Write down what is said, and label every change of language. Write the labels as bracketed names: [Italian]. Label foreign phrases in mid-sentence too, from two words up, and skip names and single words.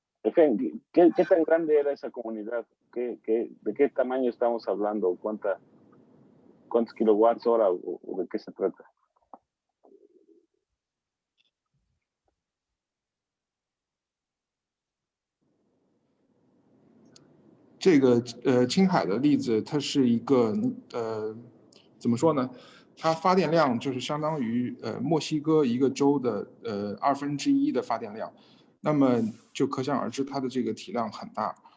[Spanish] Efendim, ¿qué tan grande era esa comunidad? ¿De qué tamaño estamos hablando? ¿Cuántos kilowatts hora o de qué se trata? [Chinese] 这个青海的例子，它是一个怎么说呢？它发电量就是相当于墨西哥一个州的1/2的发电量，那么就可想而知它的这个体量很大。